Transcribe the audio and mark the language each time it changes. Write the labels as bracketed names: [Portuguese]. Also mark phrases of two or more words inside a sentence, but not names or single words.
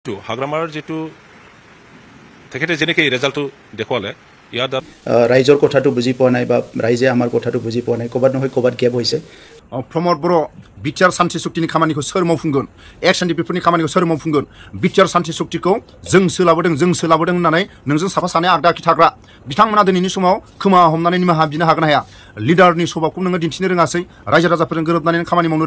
[Assamese] হাগ্ৰামাৰ যেটো তেখেতে যেনেকৈ ৰেজাল্টটো দেখুৱালে ইয়াত ৰাইজৰ কথাটো বুজি পোৱা নাই বা ৰাইজে আমাৰ কথাটো বুজি পোৱা নাই ক'বাত নহয় ক'বাত গেপ হৈছে [Bodo] प्रमोद बर' बिटिआर सान्थि सुक्तिनि खामानिखौ सोर मावफुंगोन एक्स एनडिपिफोरनि खामानिखौ सोर मावफुंगोन बिटिआर सान्थि सुक्तिखौ जों सोलाबोदों होननानै नोंजों साफा सानै आगदा आखि थाग्रा बिथांमोना दिनैनि समाव खोमा हमनानै निमाहा बिनो हागोन हाया लिडारनि स्वभाबखौ नोङो दिन्थिनो रोङासै रायजो राजाफोरजों गोरोबनानै खामानि मावनो